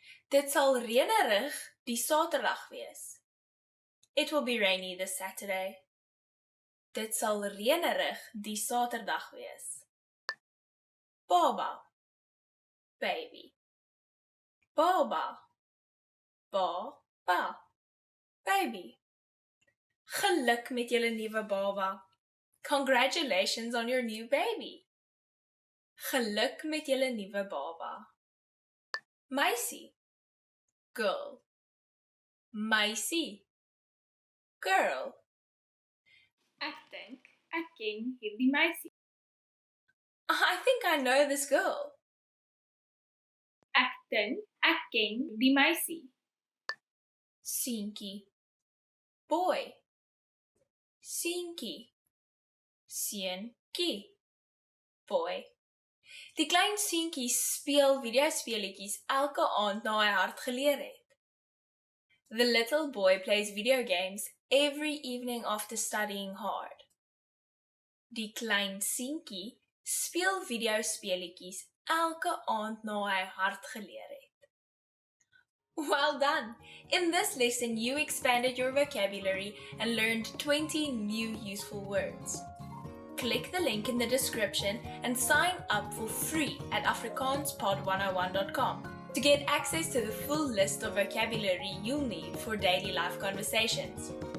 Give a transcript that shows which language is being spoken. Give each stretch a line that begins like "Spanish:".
Afrikaans: Dit sal reënerig die Saterdag wees.
English: It will be rainy this Saturday.
Afrikaans: Dit sal reënerig die Saterdag wees. Baba, baby. Baba, baba, baby. Geluk met julle nuwe baba.
English: Congratulations on your new baby.
Afrikaans: Geluk met julle nuwe baba. Meisie, girl. Meisie, girl. Ek dink ek ken hierdie meisie.
English: I think I know this girl.
Afrikaans: Ek dink ek ken die meisie. Seentjie, boy. Seentjie, seentjie, boy. Die klein seentjie speel videospeletjies elke aand na hy hard geleer het.
English: The little boy plays video games every evening after studying hard.
Afrikaans: Die klein seentjie speel videospeletjies elke aand na hy hard geleer het.
English: Well done! In this lesson, you expanded your vocabulary and learned 20 new useful words. Click the link in the description and sign up for free at afrikaanspod101.com to get access to the full list of vocabulary you'll need for daily life conversations.